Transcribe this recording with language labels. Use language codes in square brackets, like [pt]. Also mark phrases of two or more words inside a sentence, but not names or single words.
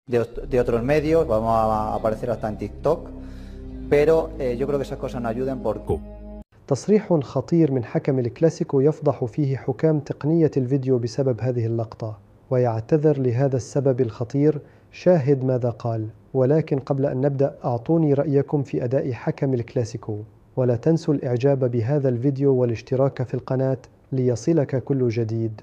[es] de otros medios, vamos a aparecer hasta en TikTok, pero yo creo que esas cosas no ayudan porque [ar] تصريح خطير من حكم الكلاسيكو يفضح فيه حكام تقنية الفيديو بسبب هذه اللقطة، ويعتذر لهذا السبب الخطير. شاهد ماذا قال. ولكن قبل أن نبدأ أعطوني رأيكم في أداء حكم الكلاسيكو، ولا تنسوا الإعجاب بهذا الفيديو والاشتراك في القناة ليصلك كل جديد.